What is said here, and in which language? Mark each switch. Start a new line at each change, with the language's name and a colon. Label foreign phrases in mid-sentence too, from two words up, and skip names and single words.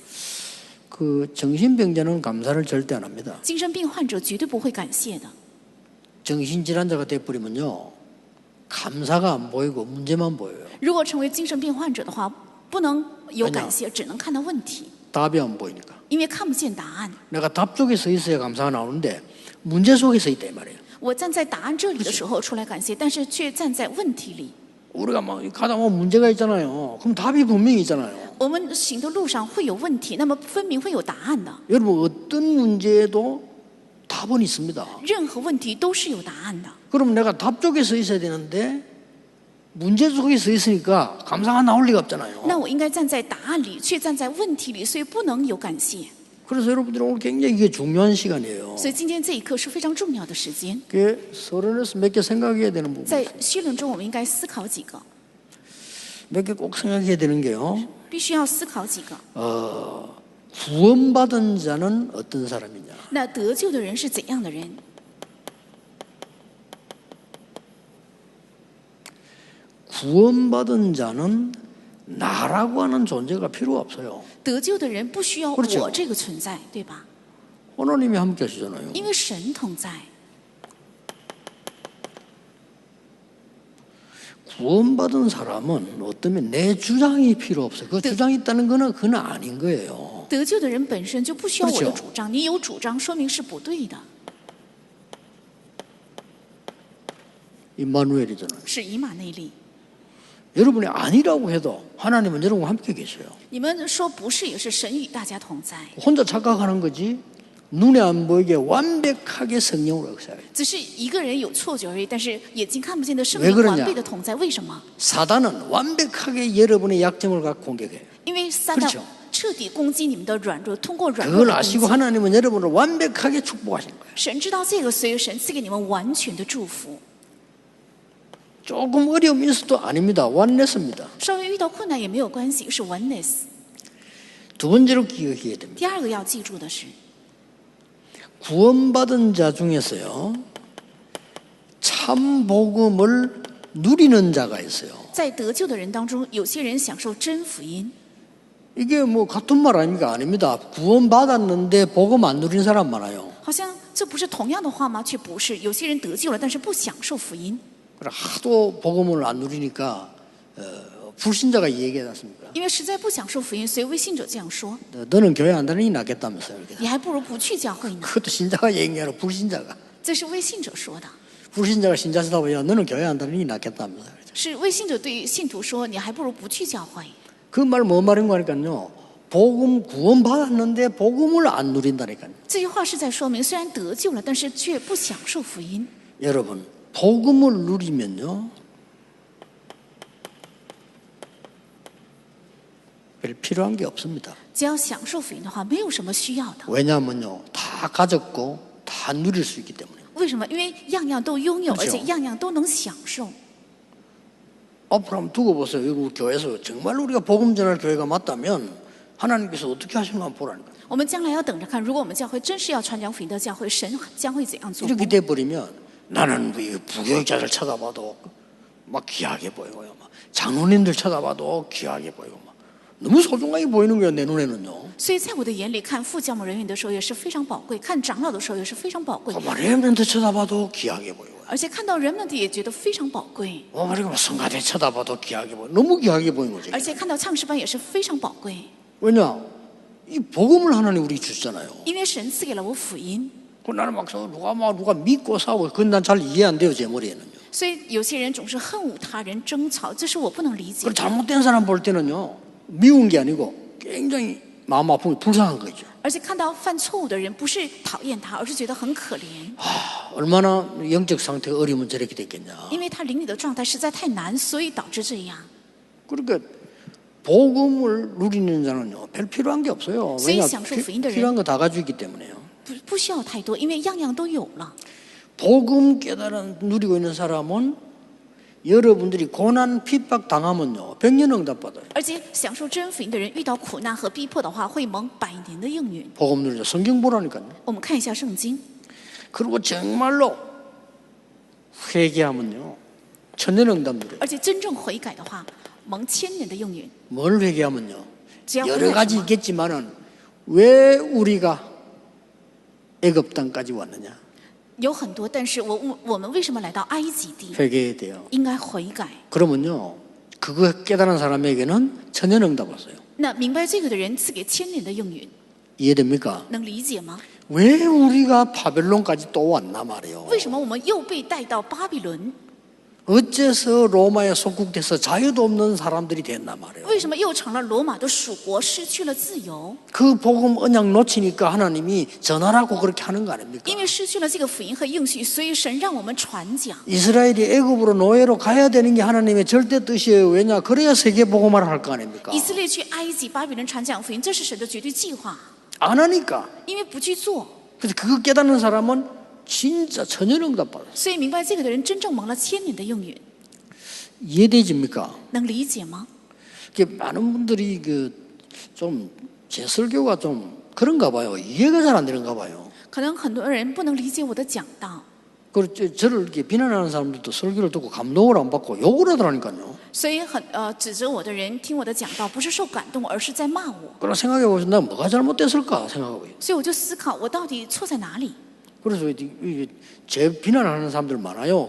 Korean: 그 정신병자는 감사를 절대 안 합니다.
Chinese: 精神病患者绝对不会感谢的。
Korean: 정신질환자가 돼버리면요, 감사가 안 보이고 문제만 보여요.
Chinese: 如果成为精神病患者的话，不能有感谢，只能看到问题，
Korean: 답이 안 보이니까.
Chinese: 因为看不见答案。
Korean: 내가 답 쪽에 서 있어야 감사가 나오는데 문제 속에 서 있다 이 말이에요.
Chinese: 我站在答案这里的时候出来感谢，但是却站在问题里。
Korean: 우리가 막 가다 보면 문제가 있잖아요. 그럼 답이 분명히 있잖아요.
Chinese: 我们行的路上会有问题，那么分明会有答案的。
Korean: 여러분 어떤 문제에도 답은 있습니다.
Chinese: 任何问题都是有答案的。
Korean: 그럼 내가 답 쪽에 서 있어야 되는데 문제 속에 서 있으니까 감사가 나올 리가 없잖아요.
Chinese: 那我应该站在答案里，却站在问题里，所以不能有感谢。
Korean: 그래서 여러분들이 오늘 굉장히 이게 중요한 시간이에요.
Chinese: 所以今天这一刻是非常重要的时间。
Korean: 그게 서론에서 몇 개 생각해야 되는 부분.
Chinese: 在绪论中，我们应该思考几个，
Korean: 몇 개 꼭 생각해야 되는 게요.
Chinese: 必须要思考几个。
Korean: 구원받은 자는 어떤 사람이냐.
Chinese: 那得救的人是怎样的人？
Korean: 구원받은 자는 나라고 하는 존재가 필요 없어요.
Chinese: 得救的人不需要
Korean: 그렇죠
Chinese: 我这个存在，对吧？
Korean: 하나님이 함께 하시잖아요.
Chinese: 因为神同在。
Korean: 구원받은 사람은 어쩌면 내 주장이 필요 없어요. 그 주장이 있다는 거는 그건 아닌 거예요.
Chinese: 得救的人本身就不需要我的
Korean: 그렇죠
Chinese: 主张，你有主张说明是不对的，
Korean: 임마누엘이잖아요.
Chinese: 是以马内利。
Korean: 여러분이 아니라고 해도 하나님은 여러분과 함께 계셔요.
Chinese: 你们说不是，也是神与大家同在，
Korean: 혼자 착각하는 거지 눈에 안 보이게 완벽하게 성령으로 역사해요.
Chinese: 只是一个人有错觉而已。但是眼睛看不见的圣
Korean: 왜
Chinese: 灵
Korean: 그러냐
Chinese: 完备的同在，为什么？
Korean: 사단은 완벽하게 여러분의 약점을 갖고 공격해요.
Chinese: 因为撒
Korean: 그렇
Chinese: 旦
Korean: 죠
Chinese: 彻底攻击你们的软弱，通过软弱
Korean: 그걸
Chinese: 的攻
Korean: 아시고
Chinese: 击。
Korean: 하나님은 여러분을 완벽하게 축복하신 거예요.
Chinese: 神知道这个，所以神赐给你们完全的祝福。
Korean: 조금 어려움이 있어도 아닙니다. 원내스입니다.
Chinese: 稍微遇到困难也没有关系，是 oneness。
Korean: 두 번째로 기억해야 됩니다.
Chinese: 第二个要记住的是，
Korean: 구원받은 자 중에서요, 참 복음을 누리는 자가 있어요.
Chinese: 在得救的人当中，有些人享受真福音。
Korean: 이게 뭐 같은 말 아닙니까? 아닙니다. 구원받았는데 복음 안 누린 사람 많아요.
Chinese: 好像这不是同样的话吗？却不是，有些人得救了，但是不享受福音，
Korean: 그래, 하도 복음을 안 누리니까 불신자가 얘기하지 않습니까?
Chinese: 因为实在不享受福音，所以未信者这样说：
Korean: 너는 교회 안 다니니 낫겠다면서요. 이렇게.
Chinese: 你还不如不去教会呢。
Korean: 그것도 신자가 얘기하는 불신자가.
Chinese: 这是未信者说的，
Korean: 불신자가 신자시다 보면 너는 교회 안 다니니 낫겠다면서요.
Chinese: 是未信者对信徒说：你还不如不去教会。
Korean: 그 말 뭐 말인 거니까요. 복음 구원받았는데 복음을 안 누린다니까요.
Chinese: 这句话是在说明，虽然得救了，但是却不享受福音。
Korean: 여러분, 복음을 누리면요. 별 필요한 게 없습니다.
Chinese: 只要享受福音的话，没有什么需要的。
Korean: 왜냐하면요. 다 가졌고 다 누릴 수 있기 때문에.
Chinese: 为什么？因为样样都拥有，
Korean: 그렇죠
Chinese: 而且样样都能享受。
Korean: 앞으로 한번 두고 보세요. 이거 교회에서 정말 우리가 복음 전할 교회가 맞다면 하나님께서 어떻게 하시는 거 한번 보라니까요.
Chinese: 我们将来要等着看，如果我们教会真是要传讲福音的教会，神将会怎样做？
Korean: 이렇게 돼버리면 나는 이 부교육자들 쳐다봐도 막 귀하게 보이고요. 막 장로님들 쳐다봐도 귀하게 보이고 막 너무 소중하게 보이는 거예요, 내 눈에는요.
Chinese: 所以在我的眼里，看副教牧人员的时候也是非常宝贵，看长老的时候也是非常宝贵，
Korean: 렘넌트 쳐다봐도 귀하게 보여요.
Chinese: 而且看到人们的也觉得非常宝贵，
Korean: 그리고 성가대 쳐다봐도 귀하게 보여. 너무 귀하게 보이는 거죠.
Chinese: 而且看到唱诗班也是非常宝贵，
Korean: 왜냐? 이 복음을 하나님 우리 주잖아요.
Chinese: 因为神赐给了我福音。
Korean: 그 나는 막 누가 믿고 싸우고 그건 난 잘 이해 안 돼요, 제 머리에는요.
Chinese: 所以有些人总是恨恶他人、争吵，这是我不能理解 그 。
Korean: 잘못된 사람 볼 때는요, 미운 게 아니고 굉장히 마음 아프고 불쌍한 거죠.
Chinese: 而且看到犯错误的人，不是讨厌他，而是觉得很可怜，
Korean: 얼마나 영적 상태가 어리면 저렇게 됐겠냐.
Chinese: 因为他灵里的状态实在太难，所以导致这样。
Korean: 그러니까 복음을 누리는 자는요, 별 필요한 게 없어요. 왜냐? 필요한 거 다 가지고 있기 때문에요.
Chinese: 不需要太多，因为样样都有了。
Korean: 복음 깨달아 누리고 있는 사람은 여러분들이 고난 핍박 당하면요, 100년 응답 받아요.
Chinese: 而且享受真福音的人，遇到苦难和逼迫的话，会蒙100年的应允。
Korean: 복음 누리자 성경 보라니까요.
Chinese: 我们看一下圣经，
Korean: 그리고 정말로 회개하면요, 천년 응답 누려요.
Chinese: 而且真正悔改的话，蒙1000年的应允。
Korean: 뭘 회개하면요,
Chinese: 只要悔
Korean: 여러
Chinese: 改
Korean: 가지
Chinese: 什么，
Korean: 있겠지만은 왜 우리가 애굽 땅까지 왔느냐?
Chinese: 有很多，但是我们为什么来到埃及地？
Korean: 회개해야 돼요.
Chinese: 应该悔改。
Korean: 그러면요, 그거 깨달은 사람에게는 천년 응답 왔어요.
Chinese: 那明白这个的人赐给1000年的应允，
Korean: 이해됩니까?
Chinese: 能理解吗？
Korean: 왜 우리가 바벨론까지 또 왔나 말이에요.
Chinese: 为什么我们又被带到巴比伦？
Korean: 어째서 로마에 속국돼서 자유도 없는 사람들이 됐나 말이에요.
Chinese: 为什么又成了罗马的属国，失去了自由？
Korean: 그 복음 언약 놓치니까 하나님이 전하라고 그렇게 하는 거 아닙니까?
Chinese: 因为失去了这个福音和应许，所以神让我们传讲。
Korean: 이스라엘이 애굽으로 노예로 가야 되는 게 하나님의 절대 뜻이에요. 왜냐? 그래야 세계 복음화를 할 거 아닙니까?
Chinese: 以色列去埃及、巴比伦传讲福音，这是神的绝对计划。
Korean: 안 하니까.
Chinese: 因为不去做，
Korean: 그래서 그거 깨닫는 사람은 진짜 천연응답 받아요.
Chinese: 所以明白这个的人真正蒙了1000年的应允，
Korean: 이해되십니까?
Chinese: 能理解吗？
Korean: 많은 분들이 좀 제 설교가 좀 그런가 봐요. 이해가 잘 안 되는가 봐요.
Chinese: 可能很多人不能理解我的讲道，
Korean: 그리고 저를 이렇게 비난하는 사람들도 설교를 듣고 감동을 안 받고 욕을 하더라니까요.
Chinese: 所以指责我的人听我的讲道，不是受感动，而是在骂我。
Korean: 그러나 생각해 보시면 나 뭐가 잘못됐을까 생각하고 있어요.
Chinese: 所以我就思考，我到底错在哪里？
Korean: 그래서 제 비난하는 사람들 많아요.